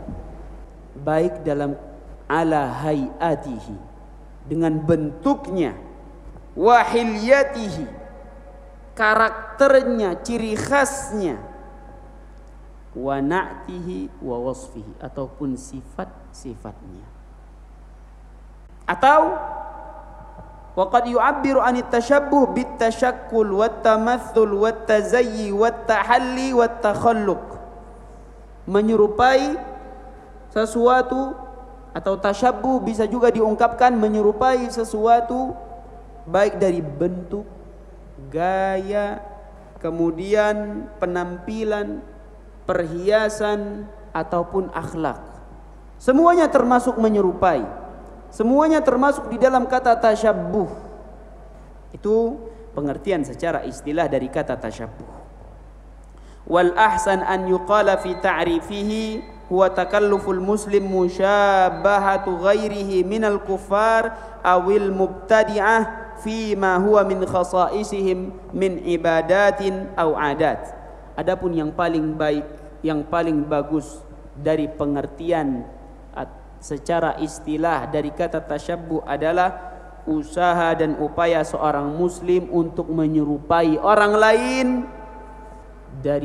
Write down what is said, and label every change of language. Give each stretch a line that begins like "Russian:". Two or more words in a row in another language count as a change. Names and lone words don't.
Indonesian: baik dalam
Arabic: على هيئته,
Indonesian: dengan bentuknya,
Arabic: وحليته,
Indonesian: karakternya, ciri khasnya,
Arabic: ونعته ووصفه,
Indonesian: ataupun sifat-sifatnya.
Arabic: Atau وقد يعبر عن التشبه بالتشكل والتمثل والتزيي والتحلي والتخلق.
Indonesian: Menyerupai sesuatu atau tasyabbuh bisa juga diungkapkan menyerupai sesuatu baik dari bentuk, gaya, kemudian penampilan, perhiasan ataupun akhlak. Semuanya termasuk menyerupai. Semuanya termasuk di dalam kata tasyabbuh. Itu pengertian secara istilah dari kata tasyabbuh.
Arabic: والأحسن أن يقال في تعريفه هو تكلف المسلم مشابهة غيره من الكفار أو المبتدعة فيما هو من خصائصهم من عبادة أو عادة.
Indonesian: Adapun yang paling baik, yang paling bagus dari pengertian secara istilah dari kata tasyabbuh adalah usaha dan upaya seorang muslim untuk menyerupai orang lain dari